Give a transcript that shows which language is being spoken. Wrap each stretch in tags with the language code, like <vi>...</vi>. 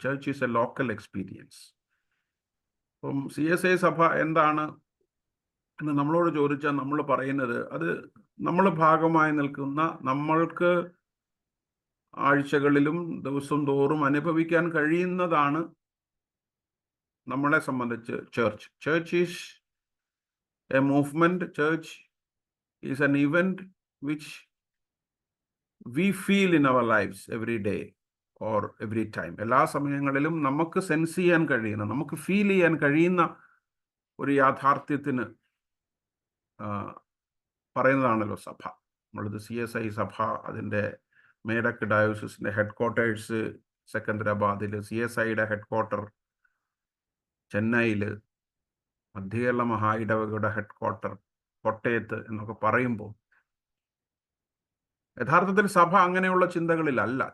<en>Church is a local experience.</en> <ml>അപ്പം CSI സഭ എന്താണ് എന്ന് നമ്മളോട് ചോദിച്ചാൽ നമ്മൾ പറയുന്നത്, അത് നമ്മൾ ഭാഗമായി നിൽക്കുന്ന, നമ്മൾക്ക് ആഴ്ചകളിലും ദിവസം തോറും അനുഭവിക്കാൻ കഴിയുന്നതാണ് നമ്മളെ സംബന്ധിച്ച് church.</ml> <en>Church is a movement. Church is an event which we feel in our lives every day or every time.</en> <ml>എല്ലാ സമയങ്ങളിലും നമുക്ക് സെൻസ് ചെയ്യാൻ കഴിയുന്ന, നമുക്ക് ഫീൽ ചെയ്യാൻ കഴിയുന്ന ഒരു യാഥാർത്ഥ്യത്തിന് പറയുന്നതാണല്ലോ സഭ. നമ്മളിത് CSI സഭ, അതിൻ്റെ Medak ഡയോസിസിൻ്റെ head quarters സെക്കന്ദരാബാദിൽ, CSIയുടെ head quarter ചെന്നൈയിൽ, മധ്യകേരള മഹായിടവകയുടെ ഹെഡ് ക്വാർട്ടർ കോട്ടയത്ത് എന്നൊക്കെ പറയുമ്പോൾ യഥാർത്ഥത്തിൽ സഭ അങ്ങനെയുള്ള ചിന്തകളിലല്ല.</ml>